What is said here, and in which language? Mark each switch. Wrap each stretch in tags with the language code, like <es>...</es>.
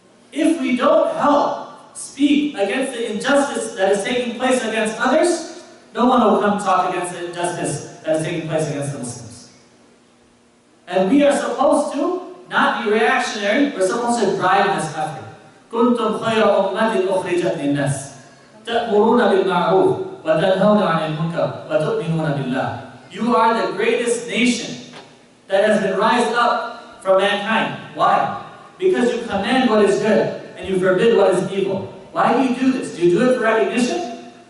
<en>If we don't help speak against the injustice that is taking place against others, no one will come talk against the injustice that is taking place against the Muslims. And we are supposed to not be reactionary, we're supposed to drive this effort.</en> <ar>كنتم خير أمة أخرجت للناس تأمرون بالمعروف وتنهون عن المنكر وتؤمنون بالله.</ar> <en>You are the greatest nation that has been raised up from mankind. Why? Because you command what is good and you forbid what is evil. Why do you do this? Do you do it for recognition?</en>